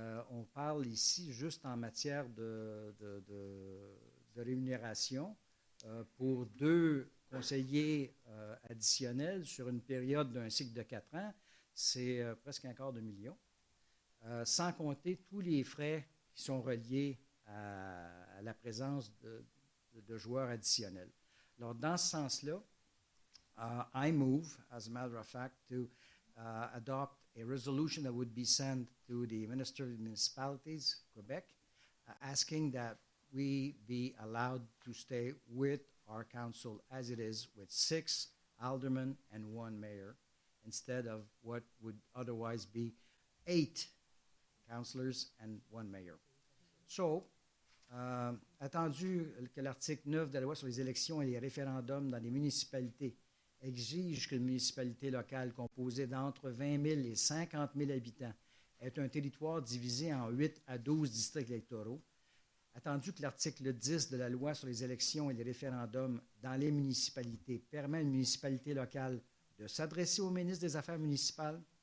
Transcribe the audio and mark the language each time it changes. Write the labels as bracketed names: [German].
[French] On parle ici juste en matière de rémunération pour 2 conseillers additionnels sur une période d'un cycle de 4 ans, c'est presque $250,000, sans compter tous les frais qui sont reliés à la présence de joueurs additionnels. Alors, dans ce sens-là, [English] I move, as a matter of fact, to adopt a resolution that would be sent to the Minister of Municipalities, Quebec, asking that we be allowed to stay with our council as it is, with 6 aldermen and 1 mayor, instead of what would otherwise be 8 councillors and 1 mayor. So, [French] Attendu que l'article 9 de la loi sur les élections et les référendums dans les municipalités exige qu'une municipalité locale composée d'entre 20 000 et 50 000 habitants ait un territoire divisé en 8 à 12 districts électoraux, attendu que l'article 10 de la loi sur les élections et les référendums dans les municipalités permet à une municipalité locale de s'adresser au ministre des Affaires municipales